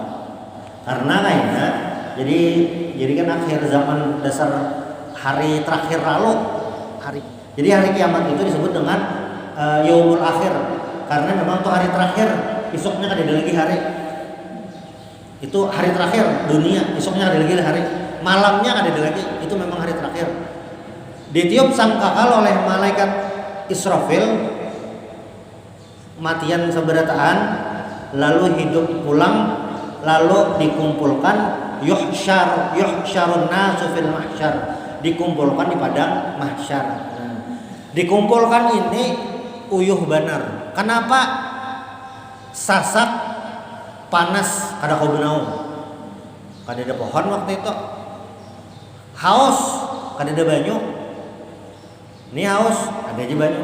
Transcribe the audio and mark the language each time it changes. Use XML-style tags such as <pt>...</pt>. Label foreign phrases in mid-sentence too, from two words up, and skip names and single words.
<id>Karena kayaknya jadi kan akhir zaman, dasar hari terakhir lalu jadi hari kiamat itu disebut dengan</id> <ar>yaumul akhir,</ar> <id>karena memang tuh hari terakhir, besoknya ada lagi hari itu hari terakhir dunia, besoknya ada lagi hari, malamnya ada lagi, itu memang hari terakhir.</id> <bjn>Ditiup sangkakal oleh malaikat Israfil, matian seberataan, lalu hidup pulang, lalu dikumpulkan,</bjn> <ar>yuhsyarun nasu fil mahsyar,</ar> <id>dikumpulkan di padang mahsyar.</id> <bjn>Dikumpulkan ini uyuh banar.</bjn> <id>Kenapa?</id> <bjn>Sasak panas kada kau benau, kada ada pohon waktu itu. Haus kada ada banyu. Ini haus ada aja banyu.</bjn>